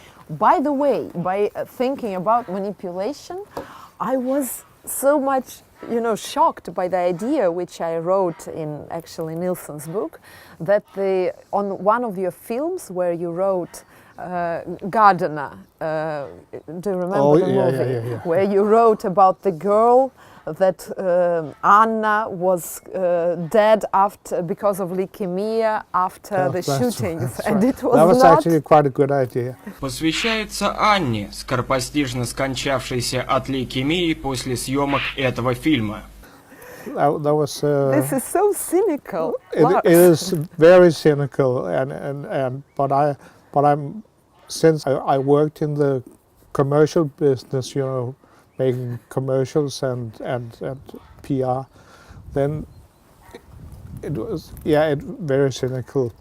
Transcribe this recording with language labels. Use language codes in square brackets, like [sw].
[en] By the way, by thinking about manipulation, I was so much, shocked by the idea, which I wrote in actually Nilsson's book, that on one of your films where you wrote Gardener, do you remember the movie? Yeah. Where you wrote about the girl that Anna was dead because of leukemia after the shootings, and it was that was not actually quite a good idea. [ru] Посвящается Анне, скоропостижно скончавшейся от лейкемии после съемок этого фильма. [en] That was. This is so cynical. It is very cynical, but I'm since I worked in the commercial business, making commercials and PR, then it was very cynical.